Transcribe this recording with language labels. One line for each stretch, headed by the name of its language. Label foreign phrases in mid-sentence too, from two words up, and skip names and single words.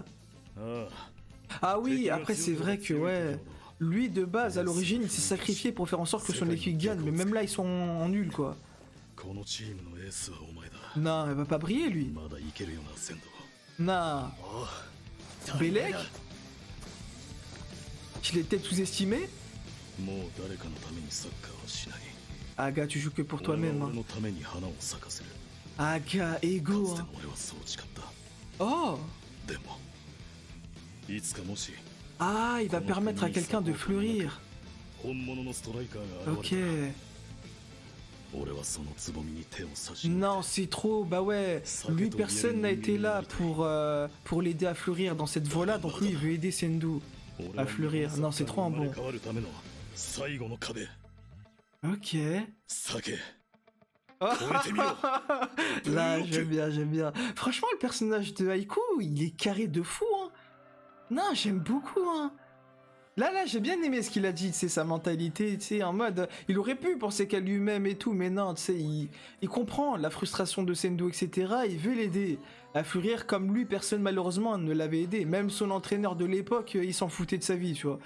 French: Ah oui, après, c'est vrai que, ouais. Lui, de base, à l'origine, il s'est sacrifié pour faire en sorte que son équipe gagne, mais même là, ils sont en nul, quoi.
Japanese: このチームのエースはお前だ
French: Non, elle va pas briller, lui.
Japanese: まだいけるよなセンド
French: Non. Bélec? Je l'ai peut-être sous-estimé?
Japanese: もう誰かのためにサッカーはしない
French: Ah, gars, tu joues que pour
Japanese: 俺は
French: toi-même,
Japanese: 俺
French: hein.
Japanese: のために花を咲かせる
French: Ah, gars,
Japanese: か
French: égo,
Japanese: つて
French: hein.
Japanese: の俺はそう誓った
French: Oh!
Japanese: でもいつかもし
French: Ah, il va permettre à quelqu'un de fleurir.
Japanese: 本物のストライカーが現
French: Ok.
Japanese: れた俺はそのつぼみに手を差し
French: Non, c'est trop. Bah ouais. Lui, personne n'a été là pour l'aider à fleurir dans cette voie-là. Donc lui, il veut aider Sendou à fleurir. Non, c'est trop un bon.
Japanese: 変わるための最後の壁
French: Ok.
Japanese: 避け
French: Là, j'aime bien, j'aime bien. Franchement, le personnage de Haiku, il est carré de fou, hein. Non, j'aime beaucoup, hein. Là, j'ai bien aimé ce qu'il a dit, c'est sa mentalité, tu sais, en mode, il aurait pu penser qu'à lui-même et tout, mais non, tu sais, il comprend la frustration de Sendou, etc., il veut l'aider à fleurir comme lui, personne malheureusement ne l'avait aidé, même son entraîneur de l'époque, il s'en foutait de sa vie, tu vois.